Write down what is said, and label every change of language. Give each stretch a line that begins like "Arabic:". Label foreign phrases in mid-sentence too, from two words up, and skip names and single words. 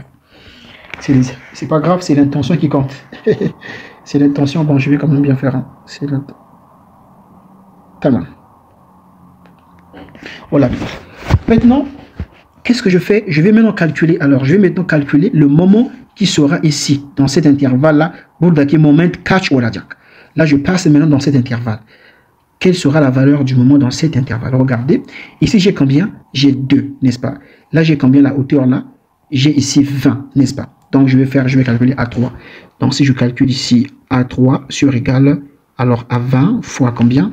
French: C'est pas grave, c'est l'intention qui compte. C'est l'intention, bon, je vais quand même bien faire. Hein. C'est l'intention. Tamam. Voilà. Maintenant, qu'est-ce que je fais? Je vais maintenant calculer. Alors, je vais maintenant calculer le moment qui sera ici, dans cet intervalle-là,
Turkish: buradaki moment kaç olacak.
French: Là, je passe maintenant dans cet intervalle. Quelle sera la valeur du moment dans cet intervalle? Regardez, ici j'ai combien? J'ai 2, n'est-ce pas? Là j'ai combien la hauteur là? J'ai ici 20, n'est-ce pas? Donc je vais calculer A3. Donc si je calcule ici A3 sur égal, alors à 20 fois combien?